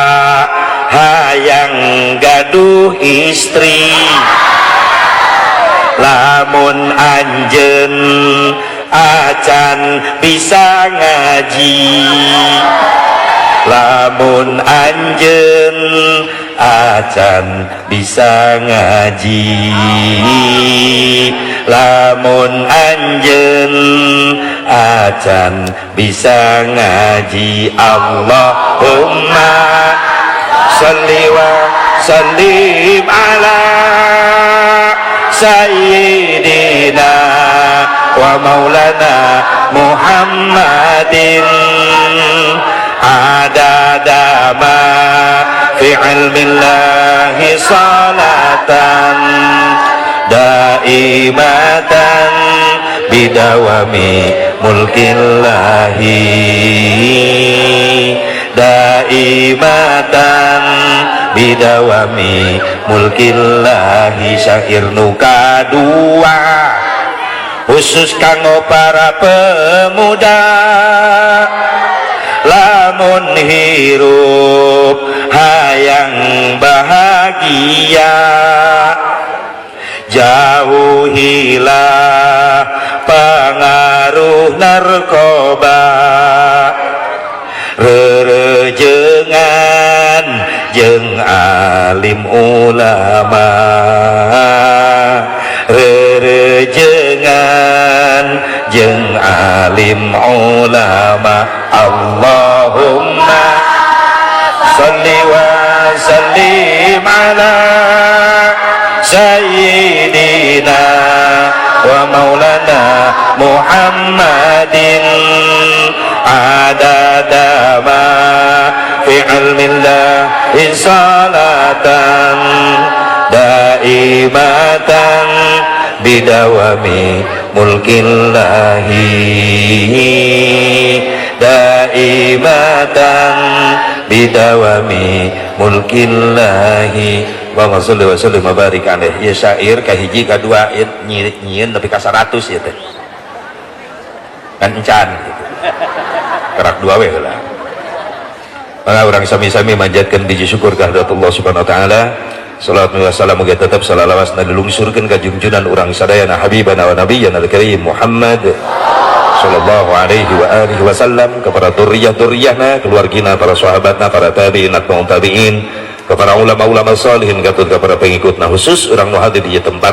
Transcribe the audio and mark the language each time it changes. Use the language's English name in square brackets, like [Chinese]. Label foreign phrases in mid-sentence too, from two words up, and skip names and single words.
[Sundanese] hayang gaduh istri, lamun anjeun acan bisa ngaji, lamun anjeun acan bisa ngaji, lamun anjeun acan bisa ngaji. [Arabic] اللهم صل وسلم على سيدنا ومولانا محمد عدد ما في علم الله صلاة دائمة بدوام ملك الله دائمة بدوام ملك الله. [Sundanese] Syair nu kadua khusus kanggo para pemuda, lamun hirup hayang bahagia, [Indonesian] jauhilah pengaruh narkoba, [Sundanese] rerejengan jeung alim ulama, rerejengan jeung alim ulama. [Arabic] اللهم صل وسلم على سيدنا ومولانا محمد عدد ما في علم الله صلاة دائمة بدوام ملك الله دائمة بدوام ملك الله. اللهم صل وسلم وبارك عليه. [Sundanese] Ya syair kahiji kadua nyieun tapi ka 100 ya teh kan encan gitu kerak dua we heula. Maka urang sami-sami manjatkeun puji syukur ka Allah [Arabic] سبحانه وتعالى. [Sundanese] Salawat wa salam muga tetep salawasna dilungsurkeun ka junjunan urang sadayana [Arabic] حبيبنا ونبينا الكريم [Sundanese] Muhammad [Arabic] صلى الله عليه وعلى آله وسلم, [Sundanese] kepada dzurriyyah-dzurriyyahna, keluargina, para sahabatna, para tabi'in, [Arabic] أتباع التابعين, [Sundanese] kepada ulama-ulama salihin, kepada pengikutna, khusus urang nu hadir di tempat.